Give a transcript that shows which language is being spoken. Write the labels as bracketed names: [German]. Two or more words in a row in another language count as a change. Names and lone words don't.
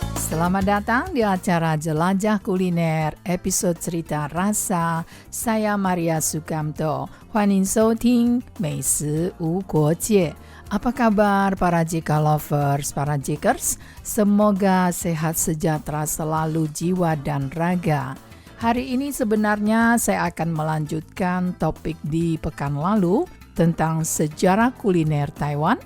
[Indonesian] Selamat datang di acara Jelajah Kuliner episode cerita rasa. Saya Maria Sukamto. [Chinese] 欢迎收听美食无国界. [Indonesian] Apa kabar para JK lovers, para JKers? Semoga sehat sejahtera selalu jiwa dan raga. Hari ini sebenarnya saya akan melanjutkan topik di pekan lalu tentang sejarah kuliner Taiwan.